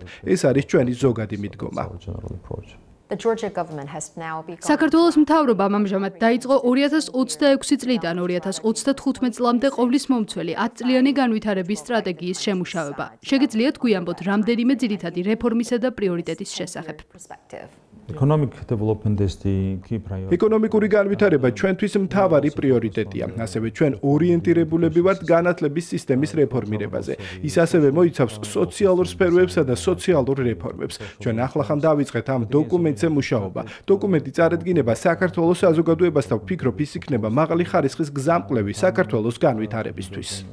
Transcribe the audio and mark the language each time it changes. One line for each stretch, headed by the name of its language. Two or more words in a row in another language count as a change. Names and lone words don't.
Georgian: ეს არის ჩვენი ზოგადი მიდგომა. საქართველოს მთავრობამ ამჟამად დაიწყო 2026 წლიდან 2035 წლამდე ყოვლის მომცველი 10 წლიანი განვითარების სტრატეგიის შემუშავება. შეგიძლიათ გვიამბოთ რამდენიმე ძირითადი რეფორმისა და პრიორიტეტის შესახებ.
English: Economic development is the key priority.
Georgian: ეკონომიკური განვითარება ჩვენთვის მთავარი პრიორიტეტია. ასევე ჩვენ ორიენტირებულები ვართ განათლების სისტემის რეფორმირებაზე. ის ასევე მოიცავს სოციალურ სფეროებსა და სოციალურ რეფორმებს. ჩვენ ახლახან დავიწყეთ ამ დოკუმენტზე მუშაობა. დოკუმენტი წარედგინება საქართველოს საზოგადოებასთან ვფიქრობ, ის იქნება მაღალი ხარისხის გზამკვლევი საქართველოს განვითარებისთვის.